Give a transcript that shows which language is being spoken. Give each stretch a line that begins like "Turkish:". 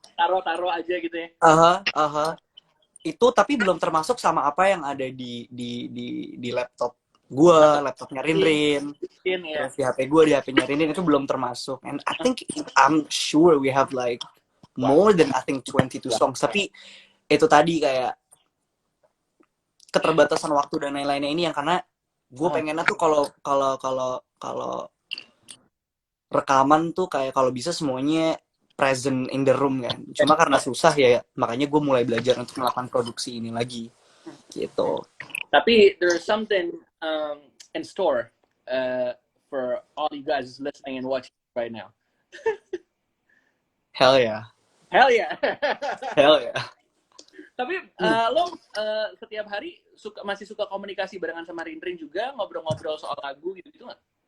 Indonesian: Taruh aja gitu ya. Itu tapi belum termasuk sama apa yang ada di laptop gue, laptopnya Rinrin, Ya. terus di HP gue, di HP-nya Rinrin, itu belum termasuk.
English: And I'm sure we have like more than 22 songs.
Indonesian: Tapi itu tadi kayak keterbatasan waktu dan lain-lainnya ini yang karena gue pengennya tuh kalau rekaman tuh kayak kalau bisa semuanya
English: present in the room
Indonesian: kan. Cuma karena susah ya, makanya gue mulai belajar untuk melakukan produksi ini lagi gitu. Tapi
English: there's something in store for all you guys listening and watching right now. Hell yeah.
Indonesian: Tapi lo setiap hari masih suka komunikasi barengan sama Rinrin juga, ngobrol-ngobrol soal lagu gitu nggak?